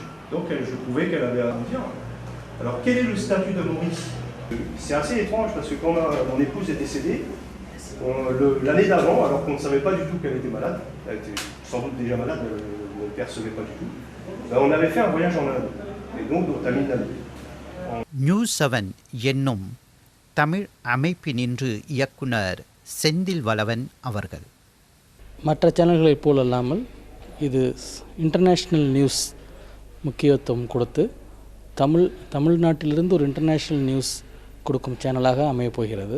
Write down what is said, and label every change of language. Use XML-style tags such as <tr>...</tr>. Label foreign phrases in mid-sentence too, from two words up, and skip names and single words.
<fr>Donc je trouvais qu'elle avait à me dire. Alors quel est le statut de Maurice? C'est assez étrange parce que quand mon épouse est décédée, l'année d'avant, alors qu'on ne savait pas du tout qu'elle était malade, elle était sans doute déjà malade, elle ne percevait pas du tout, on avait fait un voyage en Inde, et donc au Tamil Nadu.</fr> <ta>நியூஸ் 7 என்னும் தமிழ் அமைப்பினின்று இயக்குனர் செந்தில் வளவன் அவர்கள். மற்ற சேனல்களைப் போலல்லாமல் இது</ta> <en>international news</en> <ta>முக்கியத்துவம் கொடுத்து தமிழ்நாட்டிலிருந்து ஒரு</ta> <en>international news</en> <ta>கொடுக்கும் சேனலாக அமையப் போகிறது.</ta>